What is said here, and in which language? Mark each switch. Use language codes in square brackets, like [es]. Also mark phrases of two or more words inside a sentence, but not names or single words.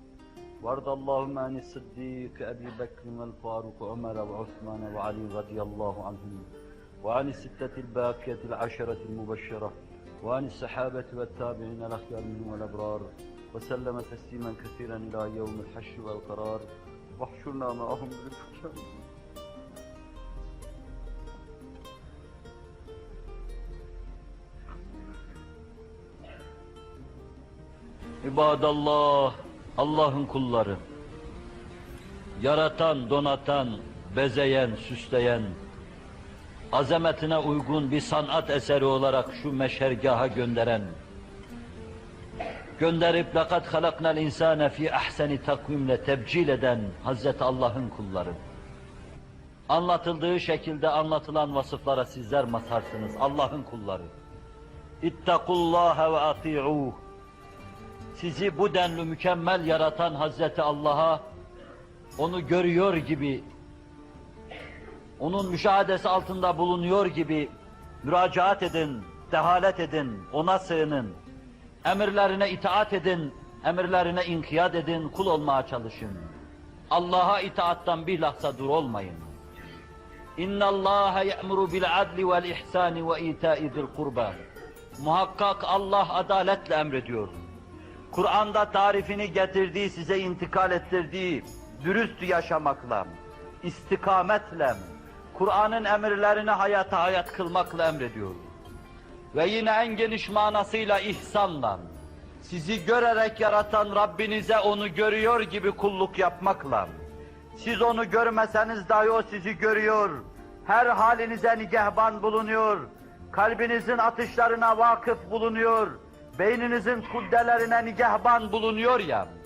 [ar] وارض اللهم عن الصديق أبي بكر والفاروق وعمر وعثمان وعلي رضي الله عنهم وعن الستة الباقية العشرة المبشرة وعن الصحابة والتابعين الأخيار منهم والأبرار وسلم تسليما كثيرا إلى يوم الحشر والقرار واحشرنا معهم بالفجر. [tr] İbadallah, Allah'ın kulları, yaratan, donatan, bezeyen, süsleyen, azametine uygun bir sanat eseri olarak şu meşergaha gönderen, gönderip [ar] لَقَدْ خَلَقْنَا الْاِنْسَانَ ف۪ي اَحْسَنِ [tr] takvimle tebcil eden Hazreti Allah'ın kulları. Anlatıldığı şekilde anlatılan vasıflara sizler mazharsınız, Allah'ın kulları. [ar] اِتَّقُوا اللّٰهَ وَاَطِيعُوهُ. [tr] Sizi bu denli mükemmel yaratan Hazreti Allah'a, onu görüyor gibi, onun müşahadesi altında bulunuyor gibi müracaat edin, dehalet edin, ona sığının, emirlerine itaat edin, emirlerine inkiyat edin, kul olmaya çalışın. Allah'a itaattan bir lahza dur olmayın. [ar] اِنَّ اللّٰهَ يَأْمُرُ بِالْعَدْلِ وَالْاِحْسَانِ وَاِيْتَاءِ ذِي الْقُرْبَى. [tr] Muhakkak Allah adaletle emrediyor. Kur'an'da tarifini getirdiği, size intikal ettirdiği, dürüst yaşamakla, istikametle, Kur'an'ın emirlerini hayat kılmakla emrediyor. Ve yine en geniş manasıyla ihsanla, sizi görerek yaratan Rabbinize onu görüyor gibi kulluk yapmakla, siz onu görmeseniz dahi o sizi görüyor, her halinize nigehban bulunuyor, kalbinizin atışlarına vakıf bulunuyor, beyninizin kuddelerine nigehban bulunuyor ya.